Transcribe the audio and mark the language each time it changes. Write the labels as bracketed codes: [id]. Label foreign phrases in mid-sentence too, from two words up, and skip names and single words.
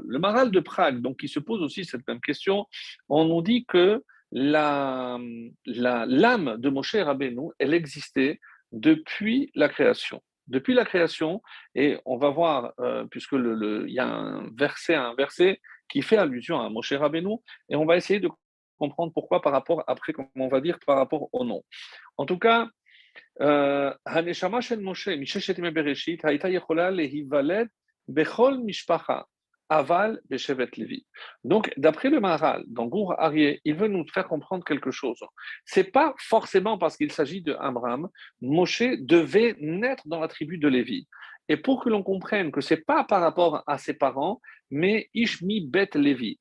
[fr] Le Maharal de Prague, donc, qui se pose aussi cette même question, on nous dit que l'âme de Moshe Rabbeinu, elle existait depuis la création. Depuis la création, et on va voir, puisque il y a un verset qui fait allusion à Moshe Rabbeinu, et on va essayer de comprendre pourquoi par rapport, après, comme on va dire, par rapport au nom. En tout cas, [he] הנשמה של משה מששת ימי בראשית הייתה יכולה להיוולד בכל משפחה, אבל בשבט לוי. [fr] Donc, d'après le Maharal, dans Gour Aryeh, il veut nous faire comprendre quelque chose. C'est pas forcément parce qu'il s'agit de Abraham, Moshe devait naître dans la tribu de Lévi. Et pour que l'on comprenne que c'est pas par rapport à ses parents, mais [he] איש מבית לוי.